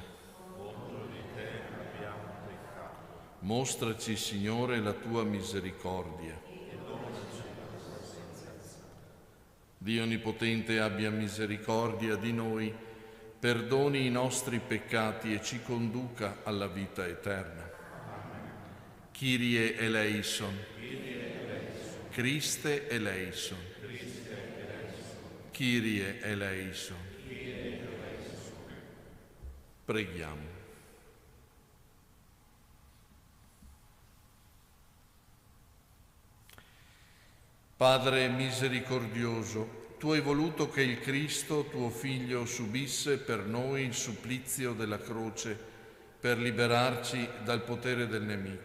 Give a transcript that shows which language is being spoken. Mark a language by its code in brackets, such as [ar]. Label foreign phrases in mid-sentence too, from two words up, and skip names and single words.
[it] Contro di te abbiamo peccato. Mostraci, Signore, la tua misericordia. Dio Onnipotente abbia misericordia di noi, perdoni i nostri peccati e ci conduca alla vita eterna. [el] Κύριε ἐλέησον. Χριστὲ ἐλέησον. Κύριε ἐλέησον. [it] Preghiamo. Padre misericordioso, tu hai voluto che il Cristo, tuo Figlio, subisse per noi il supplizio della croce per liberarci dal potere del nemico.